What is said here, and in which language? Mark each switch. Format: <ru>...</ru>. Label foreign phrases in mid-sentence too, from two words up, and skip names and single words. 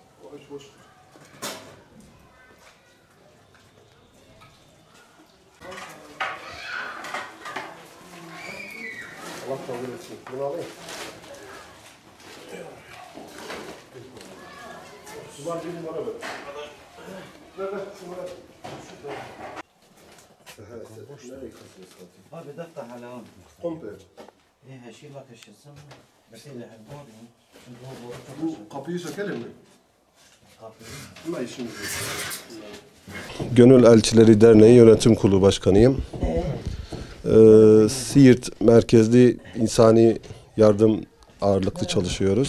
<tr>Allah kabul etsin. Bunu alayım. Sular bir numara ver. Ver şunu ver.</tr> <ar>هذا دفتر على هون.</ar> <tr>Komple.</tr> <ar>ايه هشيل لك الشزم بس اللي هالبودي</ar> <tr>Bu kapıyı sökelim mi? Buna işimiz yok. Gönül Elçileri Derneği Yönetim Kurulu Başkanıyım. Siirt merkezli insani yardım ağırlıklı çalışıyoruz.</tr>